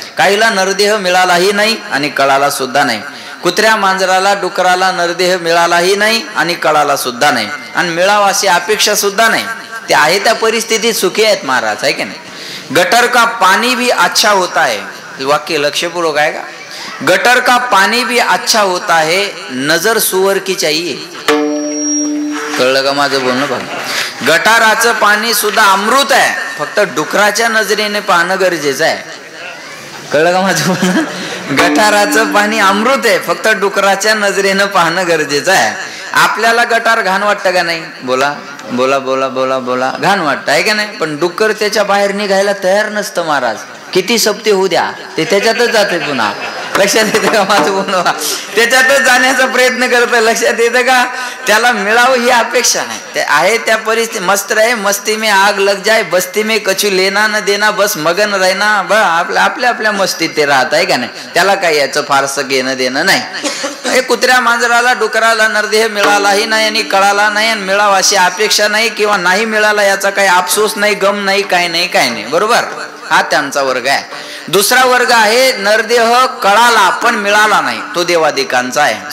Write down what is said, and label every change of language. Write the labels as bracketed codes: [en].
[mr] काहीला नरदेह मिळालाही नाही आणि कळाला सुद्धा नाही. कुत्र्या मांजराला डुकराला नरदेह मिळालाही नाही आणि कळाला सुद्धा नाही आणि मिळावा अशी अपेक्षा सुद्धा नाही. ते आहे त्या परिस्थितीत सुखी आहेत महाराज आहे की नाही. [hi] गटर का पाणी भी अच्छा होता है, [mr] वाक्य लक्षपूर्वक आहे का. [hi] गटर का पाणी भी अच्छा होता है, नजर सुअर की चाहिए. [mr] कळलं का माझं बोलणं बघ. गटाराचं पाणी सुद्धा अमृत आहे, फक्त डुकराच्या नजरेने पाहणं गरजेचं आहे. कळलं का माझं बोलणं. गटाराचं पाणी अमृत आहे, फक्त डुकराच्या नजरेनं पाहणं गरजेचं आहे. आपल्याला गटार घाण वाटतं का नाही. बोला बोला बोला बोला बोला घाण वाटतं आहे का नाही. पण डुक्कर त्याच्या बाहेर निघायला तयार नसतं महाराज. किती सप्ते होऊ द्या ते त्याच्यातच जाते. पुन्हा लक्षात येतं का माझं बोलणं. त्याच्यातच जाण्याचा प्रयत्न करतो. लक्षात येतं का. त्याला मिळावं ही अपेक्षा नाही. ते आहे त्या परिस्थिती. [hi] मस्त रहे मस्ती में आग लग जाए, बस्ती में कछु लेना न देना, बस मगन रहना. [mr] आपल्या आपल्या मस्तीत ते राहत आहे का नाही. त्याला काही याचं फारसं घेणं देणं नाही. हे कुत्र्या मांजराला डुकराला नरदेह मिळालाही नाही आणि कळाला नाही आणि मिळावा अशी अपेक्षा नाही किंवा नाही मिळाला याचा काही अफसोस नाही, गम नाही, काय नाही काय नाही. बरोबर. हा त्यांचा वर्ग आहे. दुसरा वर्ग आहे नरदेह कळाला पण मिळाला नाही, तो देवादिकांचा आहे.